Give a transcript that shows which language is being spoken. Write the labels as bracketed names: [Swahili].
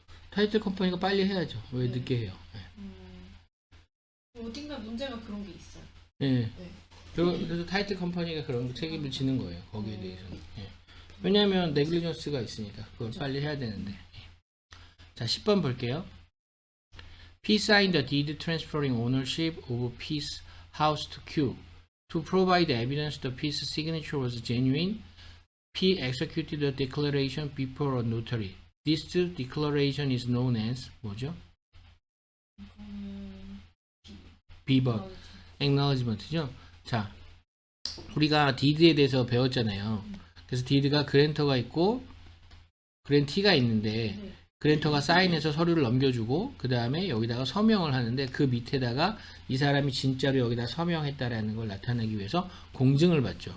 [Korean] 타이틀 컴퍼니가 빨리 해야죠. 왜 네. 늦게 해요? 어딘가 문제가 그런 게 있어요. 예. 예. 네. 그래서 타이틀 컴퍼니가 그런 책임을 지는 거예요. 거기에 대해서는. 예. 왜냐하면 네글리전스가 있으니까 그걸 빨리 해야 되는데. 예. 자, 10번 볼게요. [English] P signed the deed transferring ownership of P's house to Q. To provide evidence the P's signature was genuine, P executed the declaration before a notary. This declaration is known as [Korean] 뭐죠? B번 acknowledgement죠. 자, 우리가 deed에 대해서 배웠잖아요. 그래서 deed가 그랜터가 있고 그랜티가 있는데 네. 그랜터가 사인해서 서류를 넘겨주고 그 다음에 여기다가 서명을 하는데 그 밑에다가 이 사람이 진짜로 여기다 서명했다라는 걸 나타내기 위해서 공증을 받죠.